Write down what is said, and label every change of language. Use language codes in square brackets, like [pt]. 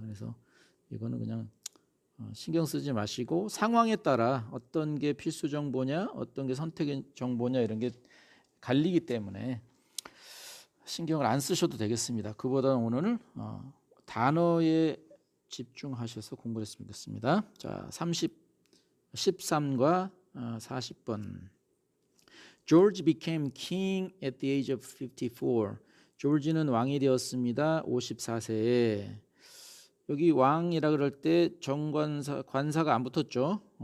[ko] 그래서 이거는 그냥 신경 쓰지 마시고 상황에 따라 어떤 게 필수 정보냐 어떤 게 선택 정보냐 이런 게 갈리기 때문에 신경을 안 쓰셔도 되겠습니다. 그보다는 오늘 단어에 집중하셔서 공부했으면 좋겠습니다. 자, 13과 40번. [en] George became king at the age of 54. [ko] 조지는 왕이 되었습니다. 54세에. 여기 왕이라 그럴 때 관사가 안 붙었죠.